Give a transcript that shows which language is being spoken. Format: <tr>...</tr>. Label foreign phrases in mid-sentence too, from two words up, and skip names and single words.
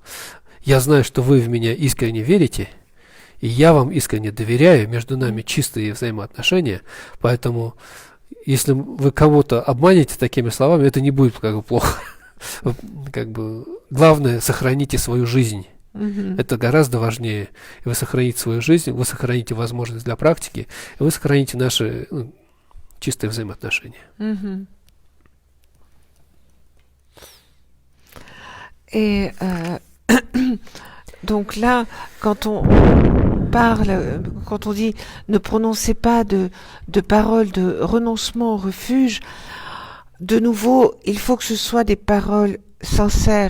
<ru>Я знаю, что вы в меня искренне верите, и я вам искренне доверяю, между нами чистые взаимоотношения, поэтому если вы кого-то обманете такими словами, это не будет как бы плохо. Как бы главное, сохраните свою жизнь. Это гораздо важнее. Вы сохраните свою жизнь, вы сохраните возможность для практики, и вы сохраните наши чистые взаимоотношения.</ru> <fr>Et donc là, quand on parle, quand on dit ne prononcez pas de paroles de renoncement au refuge, de nouveau, il faut que ce soit des paroles sincères.</fr>